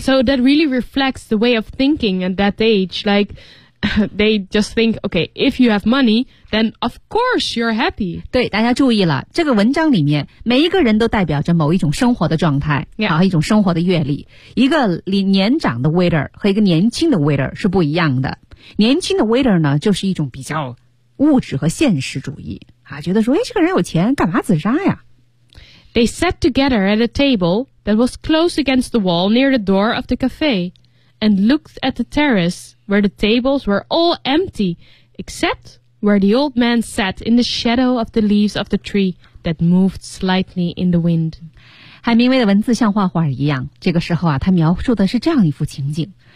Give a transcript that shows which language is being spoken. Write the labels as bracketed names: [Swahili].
[English] So that really reflects the way of thinking at that age. Like, they just think, okay, if you have money, then of course you're happy. [Chinese] 对，大家注意了，这个文章里面每一个人都代表着某一种生活的状态， [English] yeah. [Chinese] 啊，一种生活的阅历。一个年长的 waiter 和一个年轻的 waiter 是不一样的。年轻的 waiter 呢，就是一种比较物质和现实主义啊，觉得说，哎，这个人有钱，干嘛自杀呀 [English] ？They sat together at a table that was close against the wall near the door of the cafe, and looked at the terrace where the tables were all empty, except where the old man sat in the shadow of the leaves of the tree that moved slightly in the wind. [Chinese] 海明威的文字像画画一样，这个时候啊，他描述的是这样一幅情景。